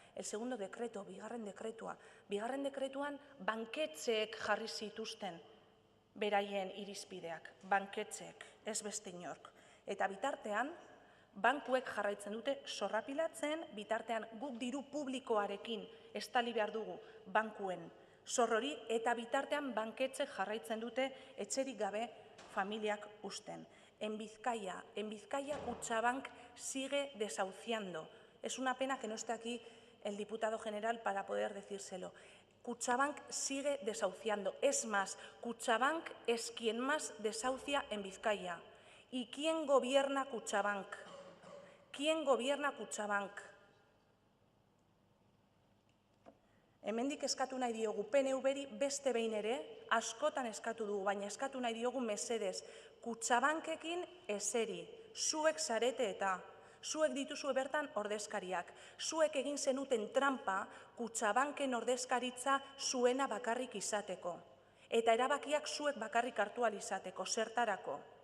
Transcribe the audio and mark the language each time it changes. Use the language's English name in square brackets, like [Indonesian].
[Spanish] El segundo decreto, [Basque] bigarren dekretuan banketxeek jarri zituzten beraien irizpideak, banketxeek, ez beste inork. Eta bitartean, bankuek jarraitzen dute zorrapilatzen, bitartean guk diru publikoarekin estali behar dugu bankuen zorrori, eta bitartean banketxeek jarraitzen dute etxerik gabe familiak usten. [Spanish] En Vizcaya, Kutxabank sigue desahuciando. Es una pena que no esté aquí el diputado general para poder decírselo. Kutxabank sigue desahuciando. Es más, Kutxabank es quien más desahucia en Vizcaya. ¿Y quién gobierna Kutxabank? ¿Quién gobierna Kutxabank? [Basque] Hemendik eskatu nahi diogu PNV-ri beste behin ere, askotan eskatu dugu, baina eskatu nahi diogu mesedez, Kutxabankekin eseri, zuek zarete eta, zuek dituzue bertan ordezkariak, zuek egin zenuten trampa Kutxabanken ordezkaritza zuena bakarrik izateko, eta erabakiak zuek bakarrik hartu ahal izateko, zertarako.